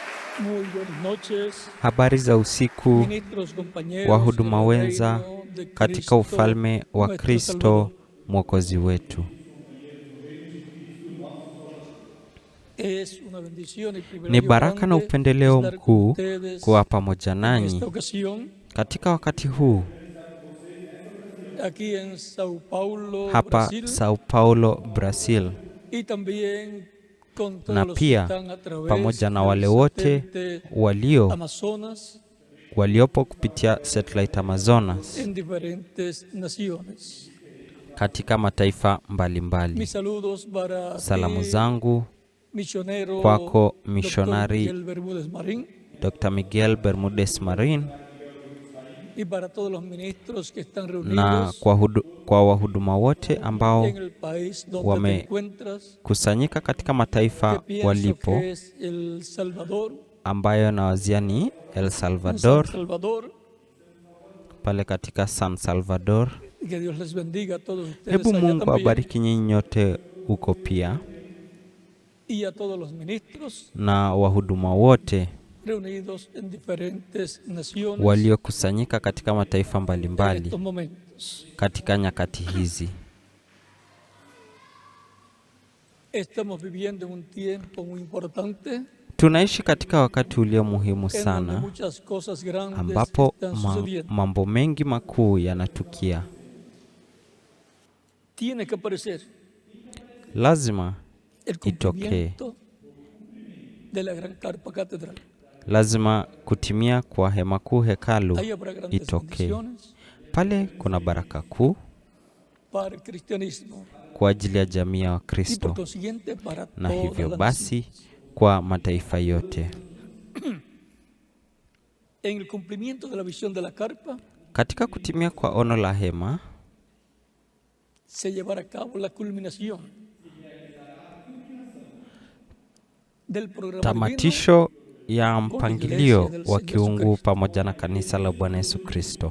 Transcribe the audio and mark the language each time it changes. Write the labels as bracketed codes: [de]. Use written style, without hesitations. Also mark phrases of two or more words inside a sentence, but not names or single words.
[es] Muy buenas noches, [sw] Habari za usiku, [es] ministros, compañeros, en [sw] wahuduma [es] el [sw] wenza [es] reino de [sw] katika [es] Cristo, [sw] ufalme wa [es] nuestro [sw] Kristo [es] Salvador. [sw] Mwokozi wetu. [es] Es una bendición y [sw] Ni [es] privilegio [sw] baraka na [es] grande [sw] upendeleo [es] estar con [sw] mkuu [es] ustedes [sw] kuwa pamoja [es] en [sw] nanyi [es] esta ocasión [sw] katika wakati huu [es] aquí en Sao Paulo, [sw] hapa [es] Brasil, [sw] Sao Paulo, Brazil, [es] y también con [sw] na [es] todos los que [sw] pia [es] están a través [sw] pamoja na [es] del [sw] wale wote [es] satélite Amazonas [sw] waliopo kupitia satellite Amazonas [es] en diferentes naciones. [sw] katika mataifa mbalimbali. [es] Mis saludos para [sw] Salamu [es] ti, [sw] zangu [es] misionero [sw] kwako [es] Dr. [sw] mishonari [es] Miguel Bermúdez Marín, [sw] Dr. Miguel Bermudez Marin [es] y para todos los ministros que están [sw] na [es] reunidos [sw] kwa wahuduma wote ambao [es] en el país donde te encuentras, [sw] wamekusanyika katika mataifa [es] que pienso [sw] walipo, [es] que es El Salvador, [sw] ambayo nawazia ni El [es] en [sw] Salvador, [es] San Salvador, [sw] pale katika San Salvador. [es] y que Dios les bendiga a todos ustedes [sw] Hebu [es] allá [sw] Mungu [es] también, [sw] abariki nyinyi nyote huko pia, [es] y a todos los ministros [sw] na wahuduma wote [es] reunidos en diferentes naciones [sw] waliokusanyika katika mataifa [es] en [sw] mbalimbali [es] estos momentos. [sw] katika nyakati hizi. [es] Estamos viviendo en un tiempo muy importante [sw] Tunaishi katika wakati ulio muhimu [es] en donde [sw] sana [es] muchas cosas grandes [sw] ambapo [es] están sucediendo. [sw] mambo mengi makuu yanatukia. [es] Tiene que aparecer [sw] Lazima [es] el [sw] itokee, [es] cumplimiento de la gran carpa catedral. [sw] lazima kutimia kwa hema kuu hekalu [es] Ahí habrá grandes [sw] itokee. [es] bendiciones [sw] Pale kuna baraka kuu [es] para el cristianismo [sw] kwa ajili ya jamii ya [es] y por [sw] Wakristo [es] consiguiente para [sw] na [es] todas [sw] hivyo [es] las [sw] basi [es] naciones. [sw] kwa mataifa yote. [es] En el cumplimiento de la visión de la carpa [sw] Katika kutimia kwa ono la hema [es] se llevará a cabo la culminación del programa divino [sw] tamatisho ya mpangilio wa kiungu pamoja na kanisa la Bwana Yesu Kristo.